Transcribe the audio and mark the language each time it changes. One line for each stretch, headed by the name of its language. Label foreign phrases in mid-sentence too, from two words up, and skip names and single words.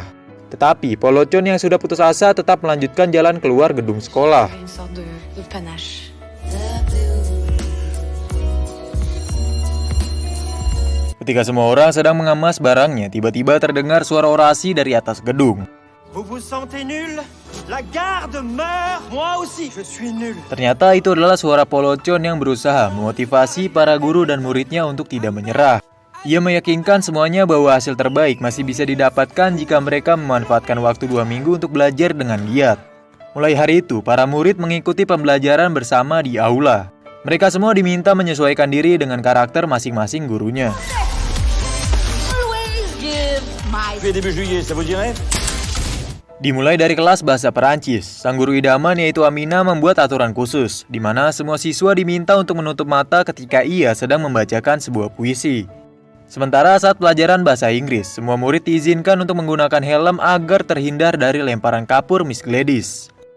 Indonesian: Tetapi Polocon yang sudah putus asa tetap melanjutkan jalan keluar gedung sekolah. Ketika semua orang sedang mengemas barangnya, tiba-tiba terdengar suara orasi dari atas gedung.
French: Vous vous sentez nul? La garde meurt, moi aussi, je suis nul.
Indonesian: Ternyata itu adalah suara Polocon yang berusaha memotivasi para guru dan muridnya untuk tidak menyerah. Ia meyakinkan semuanya bahwa hasil terbaik masih bisa didapatkan jika mereka memanfaatkan waktu 2 minggu untuk belajar dengan giat. Mulai hari itu, para murid mengikuti pembelajaran bersama di aula. Mereka semua diminta menyesuaikan diri dengan karakter masing-masing gurunya.
French: Début juillet, ça vous dirait?
Indonesian: Dimulai dari kelas bahasa Perancis, sang guru idaman yaitu Amina membuat aturan khusus, di mana semua siswa diminta untuk menutup mata ketika ia sedang membacakan sebuah puisi. Sementara saat pelajaran bahasa Inggris, semua murid diizinkan untuk menggunakan helm agar terhindar dari lemparan kapur Miss Gladys.